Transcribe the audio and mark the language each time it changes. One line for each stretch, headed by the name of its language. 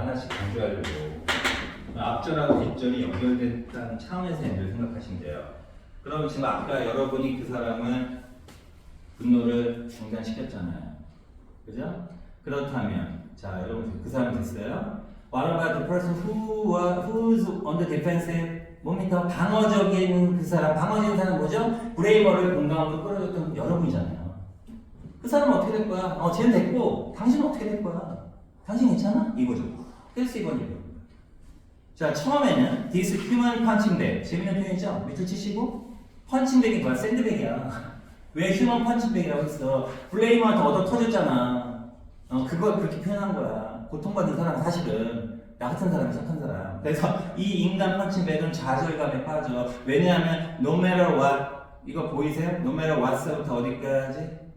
Korean: 하나씩 강조하려고. 앞절하고 뒷절이 연결됐다는 차원에서 and를 생각하시면 돼요. 그럼 지금 아까 여러분이 그 사람을 분노를 중단시켰잖아요. 그죠? 그렇다면 자 여러분 그 사람 됐어요?
English: What about the person who's on the defensive?
Korean: 뭡니까? 방어적인 그 사람, 방어적인 사람 뭐죠? 브레이머를 공감으로 끌어줬던 여러분이잖아요. 그 사람은 어떻게 될 거야? 쟤는 됐고 당신은 어떻게 될 거야? 당신 괜찮아? 이거죠. 그래서 이건 이거. 자 처음에는
English: this human punching bag
Korean: 재밌는 표현이죠? 밑줄 치시고 펀칭백이 뭐야? 샌드백이야. 왜 휴먼 펀칭백이라고 했어? 블레이머한테 얻어 터졌잖아. 그걸 그렇게 표현한 거야. 고통받는 사람은 사실은 나 같은 사람이 착한 사람. 그래서 이 인간 펀칭백은 좌절감에 빠져. 왜냐하면
English: no matter what
Korean: 이거 보이세요?
English: no matter what
Korean: 서부터 어디까지?